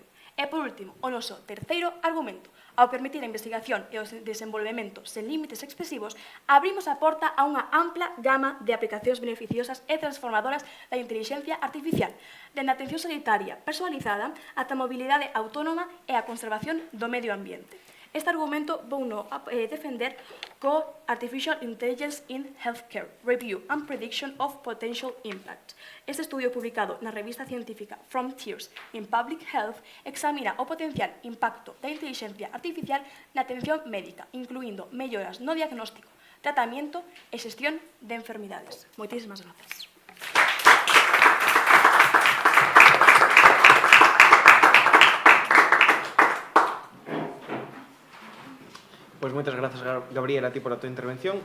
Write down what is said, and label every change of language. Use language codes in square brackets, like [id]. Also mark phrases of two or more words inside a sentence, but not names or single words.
[gl] E, por último, o noso terceiro argumento. Ao permitir a investigación e o desenvolvemento sen límites expresivos, abrimos a porta a unha ampla gama de aplicacións beneficiosas e transformadoras da inteligencia artificial, dende a atención sanitaria personalizada ata a mobilidade autónoma e a conservación do medio ambiente. Este argumento vouno defender co Artificial Intelligence in Healthcare, Review and Prediction of Potential Impact. Este estudio publicado na revista científica Frontiers in Public Health examina o potencial impacto da inteligencia artificial na atención médica, incluindo melloras no diagnóstico, tratamento e xestión de enfermidades. Moitísimas grazas. Pois moitas grazas, Gabriela, a ti por a tua intervención.